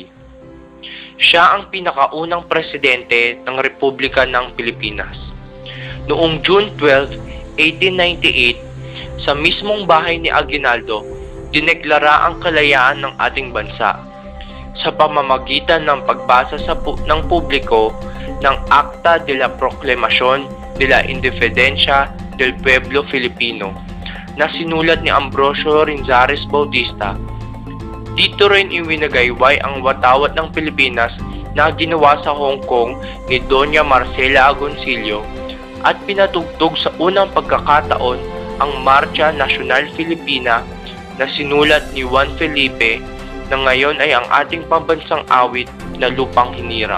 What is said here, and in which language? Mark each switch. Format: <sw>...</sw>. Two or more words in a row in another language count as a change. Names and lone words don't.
<tl>Siya ang pinakaunang presidente ng Republika ng Pilipinas. Noong June 12, 1898, sa mismong bahay ni Aguinaldo, dineklara ang kalayaan ng ating bansa sa pamamagitan ng pagbasa ng publiko ng Acta de la Proclamación de la Independencia del Pueblo Filipino na sinulat ni Ambrosio Rinzares Bautista. Dito rin iwinagayway ang watawat ng Pilipinas na ginawa sa Hong Kong ni Doña Marcela Agoncillo at pinatugtog sa unang pagkakataon ang Marcha Nacional Filipina na sinulat ni Juan Felipe na ngayon ay ang ating pambansang awit na Lupang Hinirang.</tl>